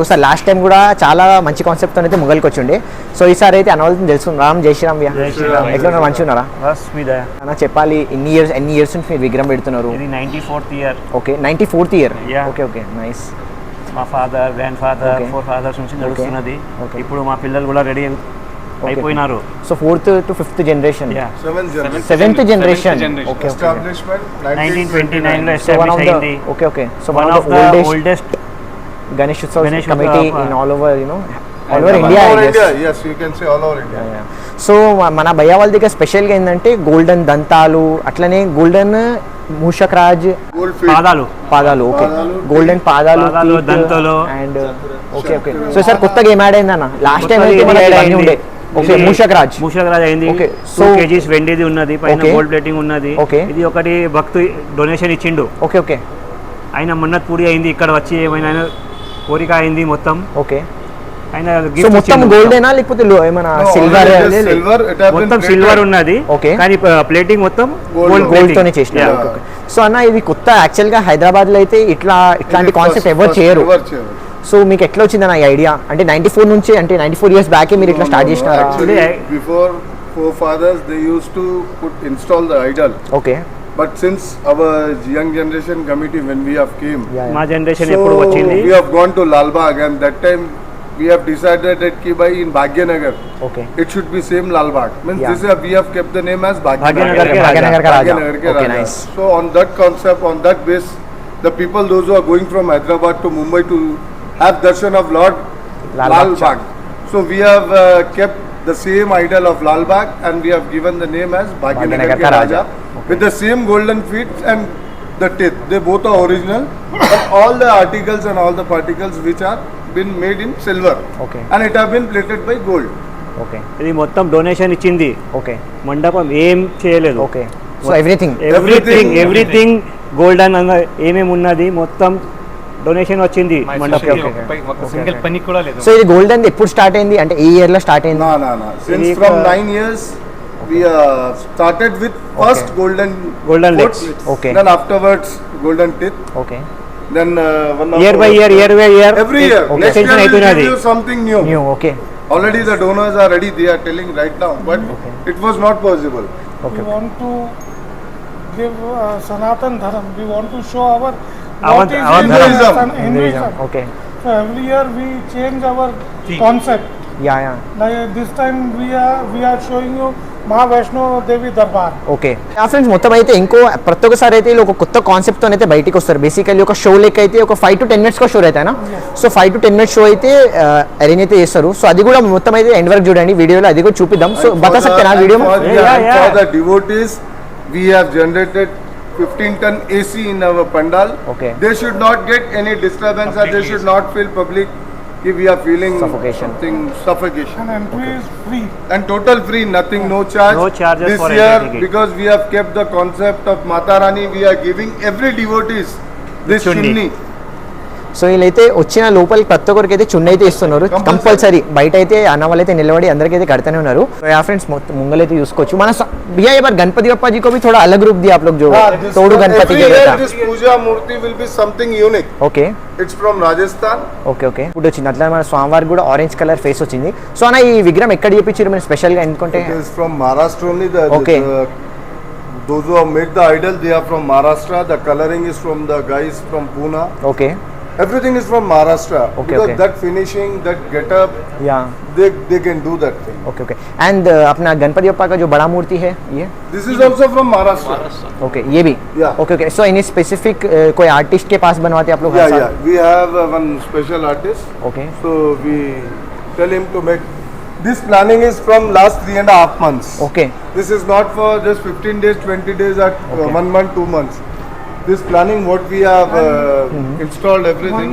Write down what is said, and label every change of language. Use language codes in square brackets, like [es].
[te] ప్రతి ఒక్కసారి last time కూడా చాలా మంచి కాన్సెప్ట్ అయితే ముంగల్కి వచ్చిండే. సో ఈసారి అయితే అనవల్సిన తెలుసుకుందాం. జై శ్రీరామ్. ఎట్లా మంచిగా ఉన్నారా? అన్న చెప్పాలి, ఎన్ని ఇయర్స్ నుంచి మీరు విగ్రహం పెడుతున్నారు? [en] 94th year. Okay, 94th year. Okay okay, nice. [te] మా ఫాదర్, గ్రాండ్ ఫాదర్, 4 fathers నుంచి నడుస్తున్నది. ఇప్పుడు మా పిల్లలు కూడా రెడీ అయిపోయినారు. [en] So 4th to 5th generation, 7th generation. Okay, establishment 1929 లో establish అయింది. Okay okay. So one of the oldest Ganesh Utsav committee in all over, you know, all over India, I guess. Yes, you can say all over India. Yeah. [te] So మన భయ్య వాళ్ళ దగ్గర special గా ఏంటంటే golden దంతాలు, అట్లనే golden మూషక్ Raj పాదాలు. [en] okay, golden పాదాలు, [te] దంతాలు and okay okay. So sir కొత్తగా ఏం యాడ్ అయిందన్న? లాస్ట్ టైం అయితే మనకి ఉండే. ఓకే, మూషక్ రాజ్ అయింది. [en] okay, [te] 2 kgs వెండిది ఉన్నది, పైన గోల్డ్ ప్లేటింగ్ ఉన్నది. ఇది ఒకటి భక్తు డొనేషన్ ఇచ్చిండు. [en] Okay okay. [te] ఆయన మన్నత్ పూరి అయింది, ఇక్కడ వచ్చి ఏమైనా కోరిక అయింది మొత్తం. [en] okay, [te] ఆయన మొత్తం గోల్డేనా లేకపోతే ఏమైనా సిల్వర్? మొత్తం సిల్వర్ ఉన్నది, కానీ ప్లేటింగ్ మొత్తం గోల్డ్ తోనే చేసినారు. సో అన్న, ఇది కొత్త యాక్చువల్ గా హైదరాబాద్ లో అయితే ఇట్లాంటి కాన్సెప్ట్ ఎవరు చేయరు. సో మీకు ఎట్లా వచ్చింది అన్న ఈ ఐడియా? అంటే 94 నుంచి, అంటే 94 years బ్యాక్ మీరు ఇట్లా స్టార్ట్ చేసినారు? [en] Before forefathers they used to install the idol. Okay. But since our young generation committee, when we have came, [te] మా జనరేషన్ ఎప్పుడు వచ్చింది, [en] we have gone to Lal Bagh, and that time we have decided that [hi] ki bhai [en] in Bhagyanagar, okay, it should be same Lal Bagh. Means this we have kept the name as Bhagyanagar ka Raja. Okay, nice. So on that concept, on that base, the people, those who are going from Hyderabad to Mumbai to have darshan of Lord Lal Bagh, so we have kept the same idol of Lal Bagh, and we have given the name as Bhagyanagar ka Raja, with the same golden feet and the teeth. They both are original, and all the articles and all the particles which are been made in silver, okay, and it have been plated by gold. Okay. [te] ఇది మొత్తం donation ఇచ్చింది. [en] okay, [te] మండపం ఏం చేయలేదు. [en] Okay. So everything [te] golden ఏమేమి ఉన్నది మొత్తం donation వచ్చింది మండపం. సింగిల్ పని కూడా లేదు. సో ఇది గోల్డెన్ ఎప్పుడు స్టార్ట్ అయింది? అంటే ఏ ఇయర్ లో స్టార్ట్ అయింది? [en] No. Since from 9 years we started with first golden legs. Okay. Then afterwards golden teeth. Okay. Then year by year every year. Okay. Next year we will do something new. Okay. Already the donors are ready. They are telling right now, but it was not possible. Okay. We want to give Sanatan Dharam. We want to show our Hinduism. Okay. So every year we change our concept. Yeah. Like this time we are showing you Mahavaishno Devi Darbar. [te] Okay friends, మొత్తం అయితే ఇంకో ప్రతి ఒక్కసారి అయితే ఒక కొత్త కాన్సెప్ట్తో అయితే బయటికి వస్తారు. బేసికల్లీ ఒక షో లెక్క అయితే ఒక 5 to 10 minutes షో అయితేనా? సో 5 to 10 minutes షో అయితే అరేంజ్ అయితే చేస్తారు. సో అది కూడా మొత్తం అయితే ఎండ్ వరకు చూడండి వీడియోలో, అది కూడా చూపిద్దాం. [hi] So బతా సక్తేనా video? [en] For the devotees, we have generated 15 ton AC in our pandal. Okay. They should not get any disturbance, or they should not feel public if we are feeling suffocation. And entry is free. And total free, nothing, no charge. No charges this for year, entry. because we have kept the concept of Mata Rani, we are giving every devotees This chunni. [te] So వీళ్ళైతే వచ్చిన లోపలికి ప్రతి ఒక్కరికి అయితే చున్నీ అయితే ఇస్తున్నారు compulsory. బయట అయితే అన్న వాళ్ళైతే నిలబడి అందరికీ అయితే కడతానే ఉన్నారు. యా ఫ్రెండ్స్ మొత్తం ముంగలైతే చూసుకోవచ్చు. [hi] మన भैया ये बार गणपति बप्पा जी को भी थोड़ा अलग रूप दिया आप लोग जो तोड़ू गणपति के [en] Every [hi] रहता. [en] year this puja murti will be something unique. Okay It's from Rajasthan. [te] Okay okay ఇప్పుడు వచ్చింది అట్లా మన స్వామివారికి కూడా ఆరెంజ్ కలర్ ఫేస్ వచ్చింది. సో అన్న ఈ విగ్రహం ఎక్కడ చేపించారు మీరు స్పెషల్గా ఎందుకంటే? [en] It is from Maharashtra only. Okay. Those who have made the idol, they are from Maharashtra. The coloring is from the guys from Pune. Okay Everything is from Maharashtra. Okay, Because okay. that finishing, that getup, या they can do that thing. [hi] Okay okay and अपना गणपति बप्पा का जो बड़ा मूर्ति है ये [en] This is also from Maharashtra. [hi] Okay ये भी [en] Yeah. Okay okay. [hi] So any specific कोई आर्टिस्ट के पास बनवाते आप लोग हर [en] Yeah, [hi] साल? [en] yeah. We have one special artist. Okay So we tell him to make. This planning is from last 3.5 months. Okay This is not for just 15 days, 20 days, or Okay. 1 month, 2 months. This planning, what we have installed everything.